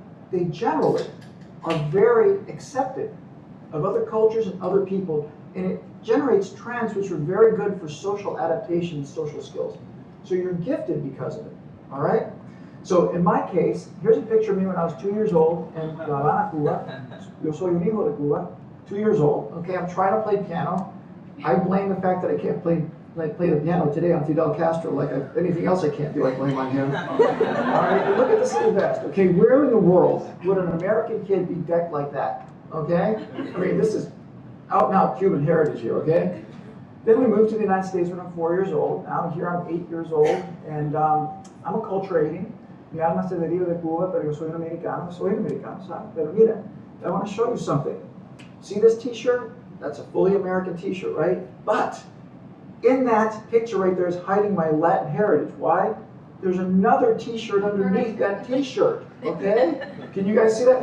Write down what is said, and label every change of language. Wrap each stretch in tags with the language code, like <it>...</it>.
<en>They generally are very accepting of other cultures and other people, and it generates trends which are very good for social adaptation and social skills. So you're gifted because of it, all right? So in my case, here's a picture of me when I was 2 years old in La Habana, Cuba.</en> <es>Yo soy un hijo de Cuba,</es> <en>2 years old. Okay, I'm trying to play piano. I blame the fact that I can't play the piano today on Fidel Castro, like anything else I can't do, I blame on him. All right, look at this little vest. Okay, where in the world would an American kid be decked like that? Okay, I mean, this is out and out Cuban heritage here, okay? Then we moved to the United States when I'm 4 years old. Now here I'm 8 years old, and I'm acculturating.</en> <es>Mi alma se deriva de Cuba, pero yo soy un americano. Soy un americano, ¿sabes? Pero mira,</es> <en>I want to show you something. See this t-shirt? That's a fully American t-shirt, right? But in that picture right there is hiding my Latin heritage. Why? There's another t-shirt underneath that t-shirt, okay? Can you guys see that?</en>